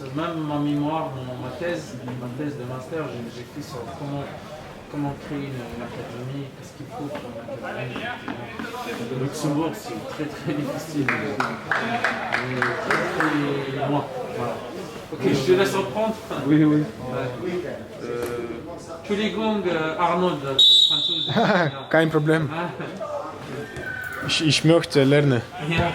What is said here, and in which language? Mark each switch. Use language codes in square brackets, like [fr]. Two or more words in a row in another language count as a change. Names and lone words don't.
[fr] Même ma mémoire, ma thèse de master, j'ai fait sur comment créer une académie, qu'est-ce qu'il faut pour une académie. Le Luxembourg, c'est très très difficile. Très loin. Voilà. Ok, je te laisse reprendre. Oui, oui. [de] Entschuldigung, Arnold, Franzose. Kein Problem. Ich möchte lernen. Ja.